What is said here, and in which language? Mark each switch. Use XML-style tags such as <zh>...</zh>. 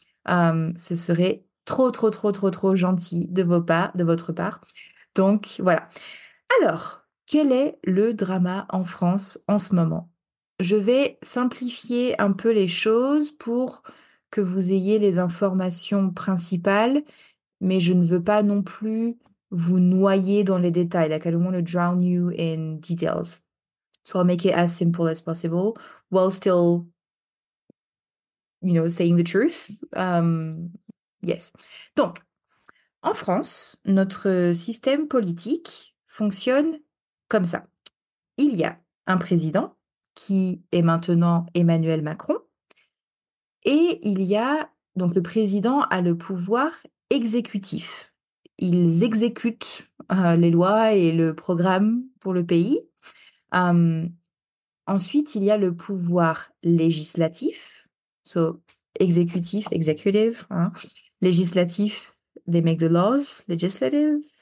<fr>Ce serait trop, trop, trop, trop, trop gentil de votre part. Donc, voilà. Alors, quel est le drama en France en ce moment? Je vais simplifier un peu les choses pour que vous ayez les informations principales, mais je ne veux pas non plus vous noyer dans les détails.</fr> <en>Like, I don't want to drown you in details. So I'll make it as simple as possible while still, saying the truth. Yes.</en> <fr>Donc, en France, notre système politique fonctionne comme ça. Il y a un président qui est maintenant Emmanuel Macron et il y a donc le président a le pouvoir exécutif. Ils exécutent les lois et le programme pour le pays. Euh, Ensuite, il y a le pouvoir législatif, so exécutif, executive, hein.</fr> <en>Législatif, they make the laws, legislative.</en>